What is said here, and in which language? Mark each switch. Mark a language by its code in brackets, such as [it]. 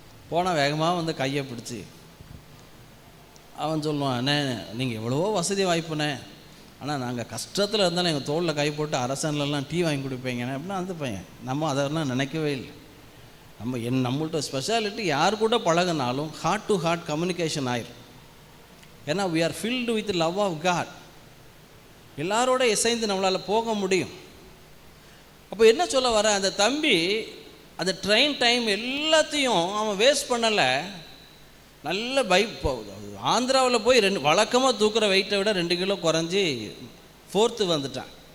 [ta] போனால் வேகமாக வந்து கையை பிடிச்சி அவன் சொல்லுவான், அண்ணே நீங்கள் எவ்வளவோ வசதி வாய்ப்புண்ணே, ஆனால் நாங்கள் கஷ்டத்தில் இருந்தாலும் எங்கள் தோளில் கை போட்டு அரசன்லாம் டீ வாங்கி கொடுப்பீங்கண்ணே அப்படின்னா அந்த பையன். நம்ம அதெல்லாம் நினைக்கவே இல்லை. நம்மள்ட்ட ஸ்பெஷாலிட்டி யார் கூட பழகினாலும் ஹார்ட் டு ஹார்ட் கம்யூனிகேஷன் ஆயிரும். ஏன்னா [en] we are filled with love of God. [ta] எல்லாரோட இசைந்து நம்மளால் போக முடியும். அப்போ என்ன சொல்ல வர, அந்த தம்பி அந்த ட்ரெயின் டைம் எல்லாத்தையும் அவன் வேஸ்ட் பண்ணலை. நல்ல ஆந்திராவில் போய் வழக்கமாக தூக்குற வெயிட்டை விட 2 கிலோ குறைஞ்சி 4th வந்துட்டான்.